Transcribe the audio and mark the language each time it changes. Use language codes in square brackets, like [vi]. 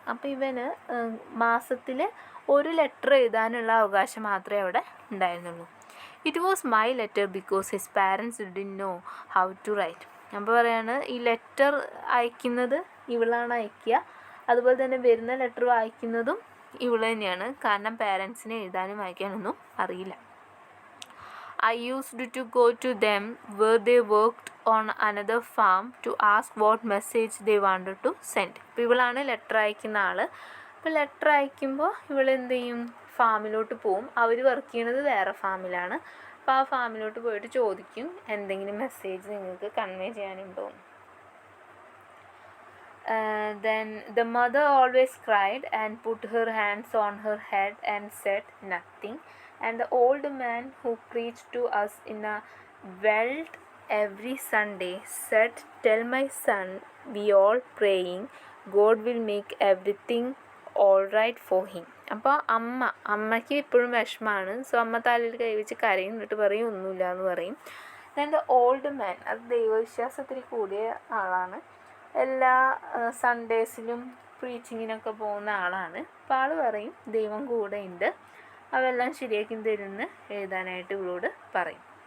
[ml] അപ്പോൾ ഇവന് മാസത്തിൽ ഒരു ലെറ്റർ എഴുതാനുള്ള അവകാശം മാത്രമേ അവിടെ ഉണ്ടായിരുന്നുള്ളൂ. [en] It was my letter because his parents didn't know how to write. [ml] അപ്പോൾ പറയാണ് ഈ ലെറ്റർ അയക്കുന്നത് ഇവളാണ് അയക്കുക, അതുപോലെ തന്നെ വരുന്ന ലെറ്റർ വായിക്കുന്നതും ഇവൾ തന്നെയാണ്. കാരണം പാരൻസിനെ എഴുതാനും വായിക്കാനൊന്നും അറിയില്ല. [en] I used to go to them where they worked on another farm to ask what message they wanted to send. [ml] അപ്പോൾ ഇവളാണ് ലെറ്റർ അയക്കുന്ന ആൾ. അപ്പോൾ ലെറ്റർ അയക്കുമ്പോൾ ഇവൾ എന്ത് ചെയ്യും, ഫാമിലോട്ട് പോവും. അവർ വർക്ക് ചെയ്യണത് വേറെ ഫാമിലാണ്. അപ്പോൾ ആ ഫാമിലോട്ട് പോയിട്ട് ചോദിക്കും എന്തെങ്കിലും മെസ്സേജ് നിങ്ങൾക്ക് convey ചെയ്യാനുണ്ടോ. [en] Then the mother always cried and put her hands on her head and said nothing. And the old man who preached to us in a weald every Sunday said, "Tell my son, we all praying, God will make everything all right for him." [ml] അപ്പോൾ അമ്മയ്ക്ക് ഇപ്പോഴും വിഷമമാണ്. So അമ്മ തലയിൽ കൈവച്ച് കരയും, എന്നിട്ട് പറയും ഒന്നുമില്ല എന്ന് പറയും. [en] then the old man, [ml] അത് ദൈവവിശ്വാസത്തിൽ കൂടിയ ആളാണ്, എല്ലാ സൺഡേസിലും പ്രീച്ചിങ്ങിനൊക്കെ പോകുന്ന ആളാണ്. അപ്പോൾ ആൾ പറയും ദൈവം കൂടെ ഉണ്ട്, അതെല്ലാം ശരിയാക്കി തരുമെന്ന് എഴുതാനായിട്ട് ഇവളോട് പറയും.